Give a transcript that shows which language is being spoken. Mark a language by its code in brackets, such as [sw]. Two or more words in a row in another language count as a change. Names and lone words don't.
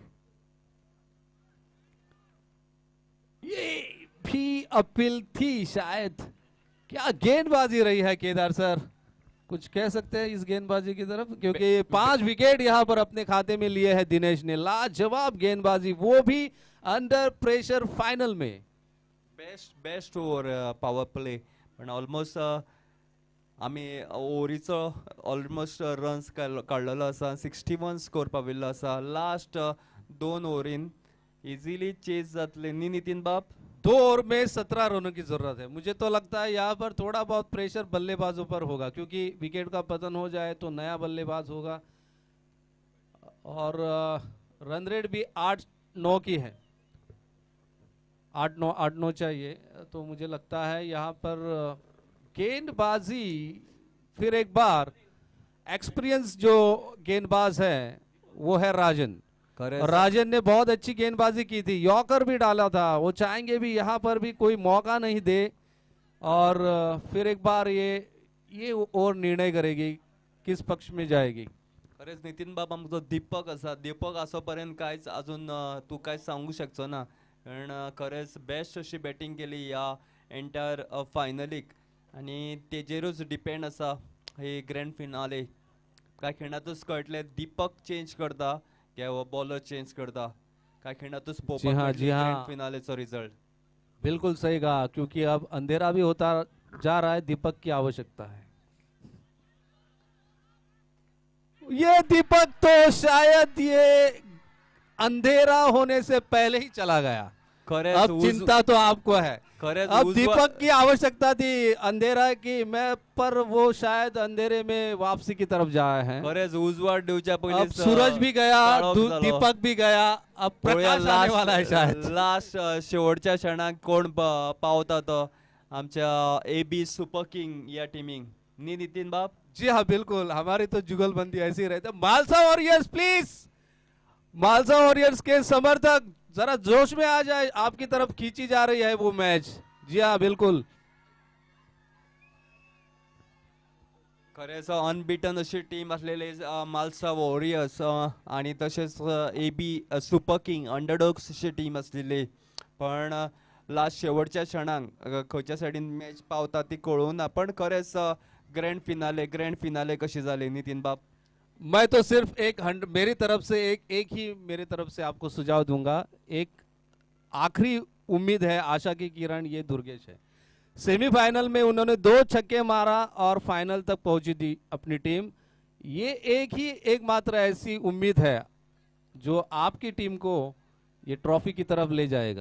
[hi] ये भी अपील थी शायद. क्या गेंदबाजी रही है केदार सर, कुछ कह सकते हैं इस गेंदबाजी की तरफ, क्योंकि 5 विकेट यहां पर अपने खाते में लिए हैं दिनेश ने. लाजवाब गेंदबाजी, वो भी [en] under pressure final [hi] में. [en] best over power play. [kok] पण ऑलमोस्ट आमी ओव्हरीचो [en] almost runs [kok] काडलेलो आसा. 61 स्कोर पाविल्लो आसा. लास्ट 2 ओव्हरीन [en] easily chase [kok] जातले न्ही नितीन बाब. [hi] 2 ओवर में 17 रनों की जरूरत है. मुझे तो लगता है यहाँ पर थोड़ा बहुत प्रेशर बल्लेबाजों पर होगा, क्योंकि विकेट का पतन हो जाए तो नया बल्लेबाज होगा. और [en] run rate [hi] भी 8-9 की है. 8-9 चाहिए. तो मुझे लगता है यहाँ पर गेंदबाजी फिर एक बार एक्सपीरियंस जो गेंदबाज है वो है राजन. राजन ने बहुत अच्छी गेंदबाजी की थी. यॉर्कर भी डाला था. वो चाहेंगे भी यहाँ पर भी कोई मौका नहीं दे. और फिर एक बार ये और निर्णय करेगी किस पक्ष में जाएगी. [kok] खरेंच नितीन बाब आमचो दीपक आसा. दीपक आसो पर्यंत कांयच अजून तूं कांयच सांगू शकचो ना. कारण खरेंच बेस्ट अशी बॅटिंग केली ह्या एंटायर फायनलीक. आनी तेजेरूच डिपेंड आसा ही [en] grand finale. [kok] कांय खिणातूच कळटलें दीपक चेंज करता क्या वो बॉलर चेंज करता. कांय खिणातूच पळोवपाक मेळटली ग्रँड फिनालेचो रिजल्ट. [hi] बिल्कुल सही कहा, क्योंकि अब अंधेरा भी होता जा रहा है. दीपक की आवश्यकता है. ये दीपक तो शायद ये अंधेरा होने से पहले ही चला गया. अब चिंता तो आपको है. अब दीपक की आवश्यकता थी अंधेरा की, मैं पर वो शायद अंधेरे में वापसी की तरफ जाए हैं. [kok] खरेंच उजवाड दिवच्या पयलीं [hi] अब सूरज भी गया, दीपक भी गया. अब प्रकाश आने वाला है शायद. [kok] लास्ट शेवटच्या क्षणाक कोण पावता तो आमच्या AB सुपर किंग या टीमिंग नी नितीन बाब. [hi] जी हाँ बिल्कुल, हमारी तो जुगलबंदी ऐसी रहती है. मालसा वॉरियर्स प्लीज, मालसा वॉरियर्स के समर्थक जरा जोश में आ जाए. आपकी तरफ खींची जा रही है वो मैच. जी हाँ बिल्कुल. [kok] खरेंच अनबिटन अशी टीम असलेले मालसा वॉरियर्स आणि तसेच AB सुपर किंग अंडरडॉग्स अशी टीम असलेली. पण लास्ट शेवटच्या क्षणाक खंयच्या सायडीन मॅच पावता ती कळूना. पण खरेंच [en] grand finale [kok] कशी जाली नितीन बाब. [hi] मैं तो सिर्फ मेरी तरफ से एक ही मेरी तरफ से आपको सुझाव दूंगा. एक आखिरी उम्मीद है, आशा की किरण, ये दुर्गेश है. सेमीफाइनल में उन्होंने 2 छक्के मारा और फाइनल तक पहुंची थी अपनी टीम. ये एक मात्र ऐसी उम्मीद है जो आपकी टीम को ये ट्रॉफी की तरफ ले जाएगा.